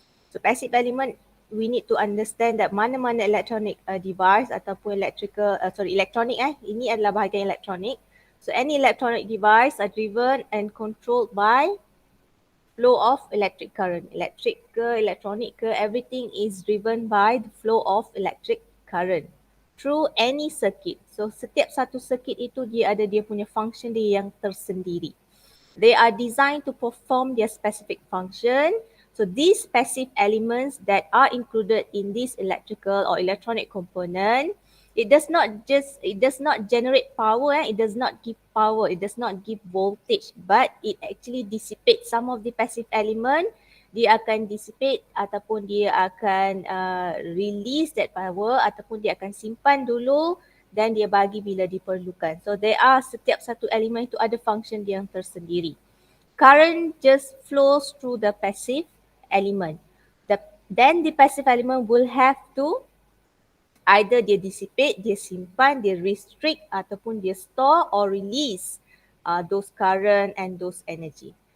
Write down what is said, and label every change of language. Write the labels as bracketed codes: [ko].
[en] So passive element, we need to understand that [ms] mana-mana [en] electronic device ataupun electronic [ms] ini adalah bahagian elektronik. [en] So any electronic device are driven and controlled by flow of electric current. Electric ke, electronic ke, everything is driven by the flow of electric current through any circuit. [ms] So setiap satu circuit itu dia ada dia punya function dia yang tersendiri. [en] They are designed to perform their specific function. So these passive elements that are included in this electrical or electronic component, it does not generate power, it does not give power, it does not give voltage, but it actually dissipates some of the passive element. [ms] Dia akan dissipate ataupun dia akan [en] release that power [ms] ataupun dia akan simpan dulu dan dia bagi bila diperlukan. [en] So there are [ms] setiap satu elemen itu ada function dia yang tersendiri. [en] Current just flows through the passive element. Then the passive element will have to either [ms] dia dissipate, dia simpan, dia restrict ataupun dia [en] store or release those current and those energy.